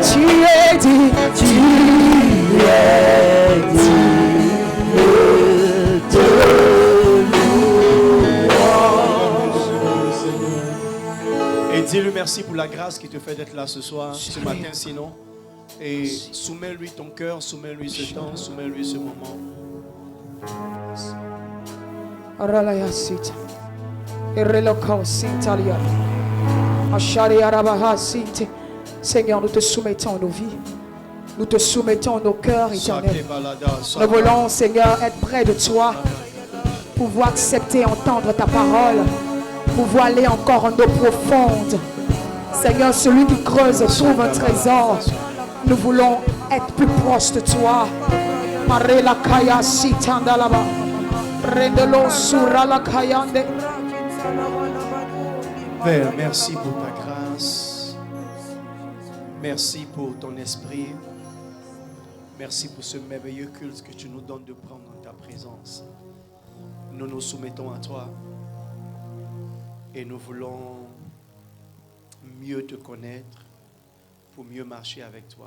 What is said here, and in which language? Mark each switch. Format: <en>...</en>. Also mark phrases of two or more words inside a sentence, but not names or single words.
<fr>Tu es digne, tu es digne de louange. Et dis-lui merci pour la grâce qui te fait d'être là ce soir, ce matin sinon. Et soumets-lui ton cœur, soumets-lui ce temps, soumets-lui ce moment. Aralaya sita. Ireloko sintalia. Ashari arabaha sinte. Seigneur, nous te soumettons nos vies. Nous te soumettons nos cœurs éternels. Nous voulons, Seigneur, être près de toi. Pouvoir accepter, entendre ta parole. Pouvoir aller encore en eau profonde. Seigneur, celui qui creuse trouve un trésor. Nous voulons être plus proches de toi. Marela kaya sitanda laba. Rendelo sura la kayande. Père, merci pour ta grâce. Merci pour ton esprit. Merci pour ce merveilleux culte que tu nous donnes de prendre dans ta présence. Nous nous soumettons à toi et nous voulons mieux te connaître pour mieux marcher avec toi.</fr>